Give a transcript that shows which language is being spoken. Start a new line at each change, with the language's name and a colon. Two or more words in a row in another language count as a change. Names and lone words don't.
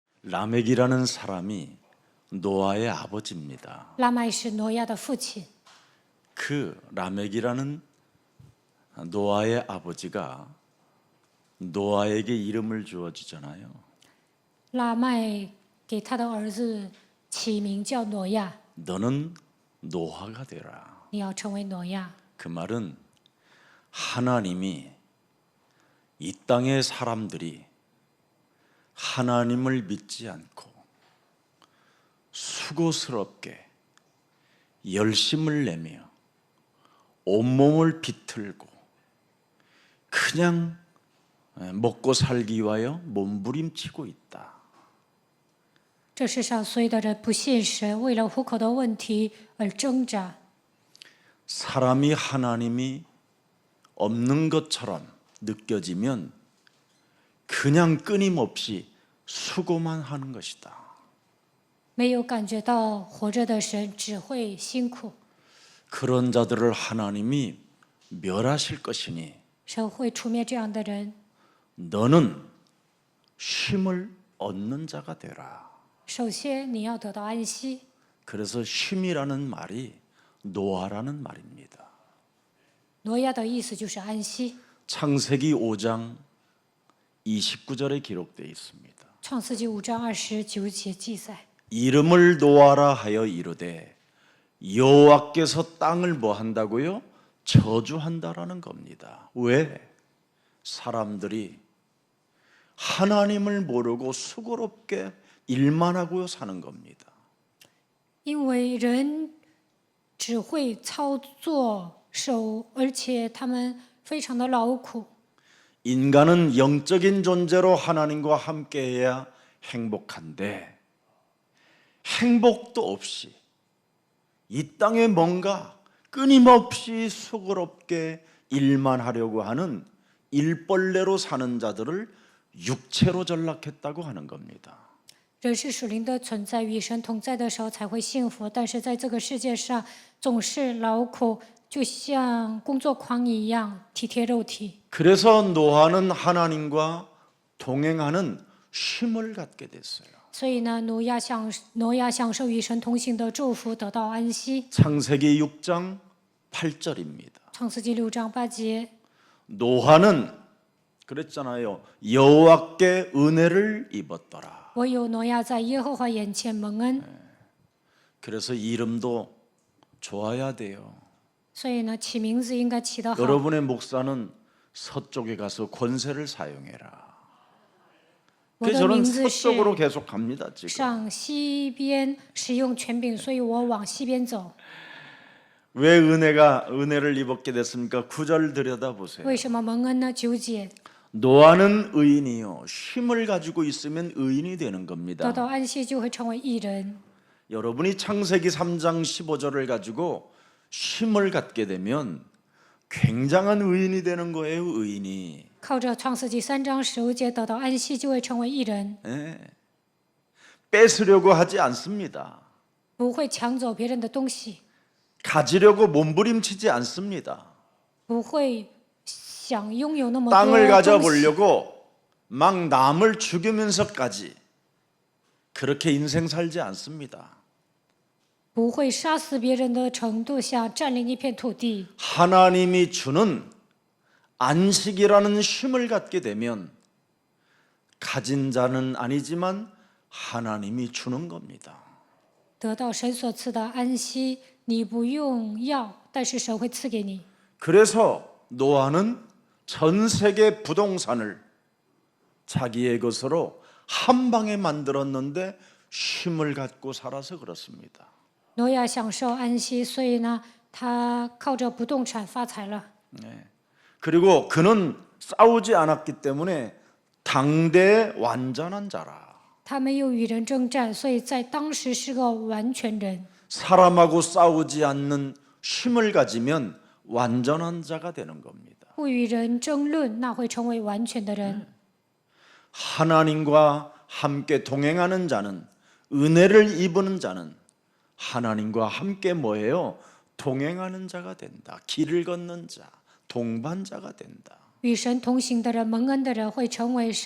Korean: 라멕이라는 사람이 노아의 아버지입니다.
Chinese: 拉麦是挪亚的父亲，
Korean: 그 라멕이라는 노아의 아버지가 노아에게 이름을 주어주잖아요.
Chinese: 拉麦给他的儿子起名叫挪亚，
Korean: 너는 노아가 되라.
Chinese: 你要成为挪亚。
Korean: 그 말은 하나님이 이 땅의 사람들이 하나님을 믿지 않고 수고스럽게 열심을 내며 온몸을 비틀고 그냥 먹고 살기 위하여 몸부림치고 있다.
Chinese: 这世上所有的人不信神，为了糊口的问题而挣扎。
Korean: 사람이 하나님이 없는 것처럼 느껴지면 그냥 끊임없이 수고만 하는 것이다.
Chinese: 没有感觉到活着的神只会辛苦，
Korean: 그런 자들을 하나님이 멸하실 것이니
Chinese: 神会除灭这样的人。
Korean: 너는 쉼을 얻는 자가 되라.
Chinese: 首先，你要得到安息。
Korean: 그래서 쉼이라는 말이 노아라는 말입니다.
Chinese: 挪亚的意思就是安息。
Korean: 창세기 5장 29절에 기록되어 있습니다.
Chinese: 创世纪5章29节记载，
Korean: 이름을 노아라 하여 이르되 여호와께서 땅을 뭐 한다고요? 저주한다라는 겁니다. 왜? 사람들이 하나님을 모르고 수고롭게 일만 하고 사는 겁니다.
Chinese: 因为人只会操作手，而且他们非常的劳苦。
Korean: 인간은 영적인 존재로 하나님과 함께해야 행복한데 행복도 없이 이 땅에 뭔가 끊임없이 수고롭게 일만 하려고 하는 일벌레로 사는 자들을 육체로 전락했다고 하는 겁니다.
Chinese: 人是属灵的存在，与神同在的时候才会幸福。但是在这个世界上，总是劳苦，就像工作狂一样，体贴肉体。
Korean: 그래서 노아는 하나님과 동행하는 쉼을 갖게 됐어요.
Chinese: 所以呢，挪亚享受与神同行的祝福，得到安息。
Korean: 창세기 6장 8절입니다.
Chinese: 创世纪6章8节，
Korean: 노아는 그랬잖아요. 여호와께 은혜를 입었더라.
Chinese: 唯有挪亚在耶和华眼前蒙恩。
Korean: 그래서 이름도 좋아야 돼요.
Chinese: 所以呢，起名字应该起得好。
Korean: 여러분의 목사는 서쪽에 가서 권세를 사용해라.
Chinese: 我
Korean: 그래서
Chinese: 的
Korean: 저는
Chinese: 名字是
Korean: 서쪽으로 계속 갑니다. 지금.
Chinese: 上西边使用权柄，所以我往西边走。
Korean: 왜 은혜를 입었게 됐습니까? 9절 들여다보세요.
Chinese: 为什么蒙恩呢？9节，
Korean: 노아는 의인이요. 쉼을 가지고 있으면 의인이 되는
Chinese: 得
Korean: 겁니다.
Chinese: 到安息就会成为义人。
Korean: 여러분이 창세기 3장 15절을 가지고 쉼을 갖게 되면 굉장한 의인이 되는 거예요. 의인이.
Chinese: 靠着创世纪3章15节得到安息，就会成为义人，
Korean: 뺏으려고 하지 않습니다.
Chinese: 不会抢走别人的东西，
Korean: 가지려고 몸부림치지 않습니다.
Chinese: 不会想拥有那么
Korean: 땅을
Chinese: 多东西，
Korean: 가져보려고 막 남을 죽이면서까지 그렇게 인생 살지 않습니다.
Chinese: 不会杀死别人的程度下占领一片土地。
Korean: 하나님이 주는 안식이라는 쉼을 갖게 되면 가진 자는 아니지만 하나님이 주는 겁니다.
Chinese: 得到神所赐的安息，你不用要，但是神会赐给你。
Korean: 그래서 노아는 전 세계 부동산을 자기의 것으로 한 방에 만들었는데 쉼을 갖고 살아서 그렇습니다.
Chinese: 挪亚享受安息，所以呢，他靠着不动产发财了。
Korean: 그리고 그는 싸우지 않았기 때문에 당대의 완전한 자라.
Chinese: 他没有与人征战，所以在当时是个完全人。
Korean: 사람하고 싸우지 않는 쉼을 가지면 완전한 자가 되는 겁니다.
Chinese: 不与人争论，那会成为完全的人。
Korean: 하나님과 함께 동행하는 자는 은혜를 입은 자는 하나님과 함께 뭐예요? 동행하는 자가 된다. 길을 걷는 자, 동반자가 된다.